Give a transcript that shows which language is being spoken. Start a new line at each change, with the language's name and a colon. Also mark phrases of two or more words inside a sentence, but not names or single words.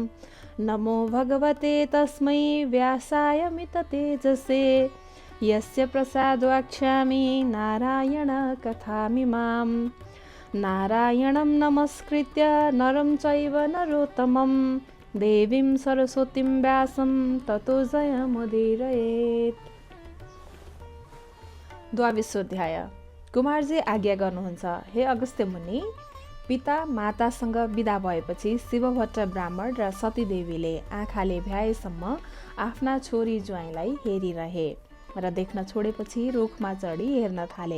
Sanskrit: नमो भगवते तस्मै व्यासाय मिततेजसे यस्य प्रसाद्वाक्ष्यामि नारायण कथामिमाम्। नारायणं नमस्कृत्य नरं चैव नरोत्तमं देवीं सरस्वतीं व्यासं ततो जयमुदीरयेत्। द्वाविशोध्याय।
Nepali: कुमारजी आज्ञा गर्नुहुन्छ, हे अगस्त्य मुनि, पिता मातासँग विदा भएपछि शिवभट्ट ब्राह्मण र सतीदेवीले आँखाले भ्याएसम्म आफ्ना छोरी ज्वाइँलाई हेरिरहे र देख्न छोडेपछि रुखमा चढी हेर्न थाले।